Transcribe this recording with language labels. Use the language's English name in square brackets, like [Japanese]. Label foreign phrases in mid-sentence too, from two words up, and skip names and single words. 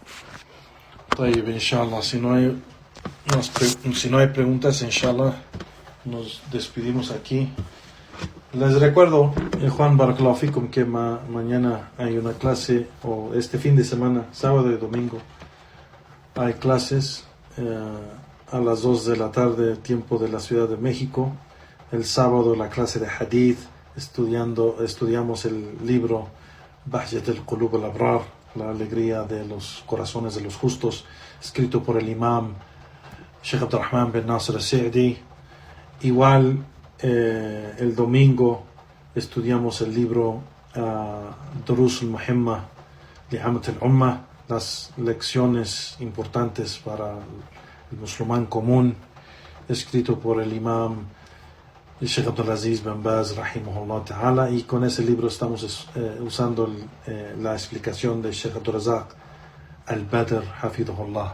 [Arabic] طيب إن شاء الله, [Spanish] si no hay preguntas, inshallah, nos despedimos aquí. Les recuerdo, Juan [Arabic] بارك الله فيكم, [Spanish] que mañana hay una clase, o este fin de semana, sábado y domingo, hay clases a las 2 de la tarde, tiempo de la Ciudad de México. El sábado la clase de Hadith, estudiamos el libro Bahjat al-Qulub al-Abrar, la alegría de los corazones de los justos, escrito por el imam Sheikh Abdurrahman bin Nasir al-Sa'di. Igual el domingo estudiamos el libro Durus al-Muhimma li Amat al-Ummah, las lecciones importantes para el musulmán común, escrito por el imam Sheikh Abdulaziz bin Baz [Arabic] رحمه الله تعالى, [Spanish] y con ese libro estamos usando la explicación de Sheikh Abdulrazak al-Badr hafidhullah.